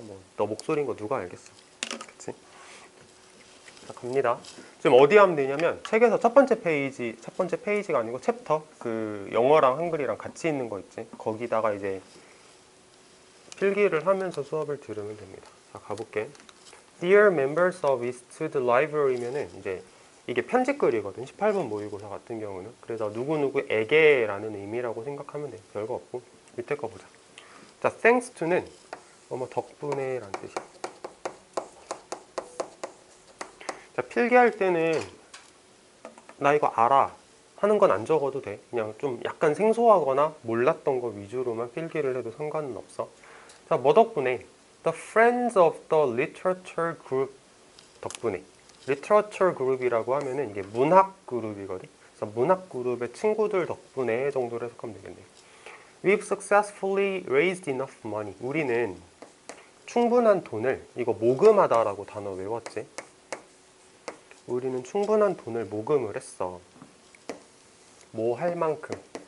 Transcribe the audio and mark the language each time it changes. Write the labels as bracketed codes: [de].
[ko] 뭐 너 목소리인 거 누가 알겠어. 그치? 자, 갑니다. 지금 어디 하면 되냐면 책에서 첫 번째 페이지가 아니고 챕터, 그 영어랑 한글이랑 같이 있는 거 있지. 거기다가 이제 필기를 하면서 수업을 들으면 됩니다. 자, 가볼게. [en] Dear members of Eastwood Library [ko] 면은 이제 이게 편집글이거든. 18번 모의고사 같은 경우는. 그래서 누구누구에게라는 의미라고 생각하면 돼. 별거 없고. 밑에 거 보자. 자, thanks to는 덕분에 라는 뜻이야. 자, 필기할 때는 나 이거 알아 하는 건 안 적어도 돼. 그냥 좀 약간 생소하거나 몰랐던 거 위주로만 필기를 해도 상관은 없어. 자, 뭐 덕분에? [en] The friends of the literature group 덕분에. [ko] literature group이라고 하면은 이게 문학 그룹이거든. 그래서 문학 그룹의 친구들 덕분에 정도로 해석하면 되겠네. [en] We've successfully raised enough money. [ko] 우리는 충분한 돈을, 이거 모금하다라고 단어 외웠지? 우리는 충분한 돈을 모금을 했어. 뭐 할 만큼.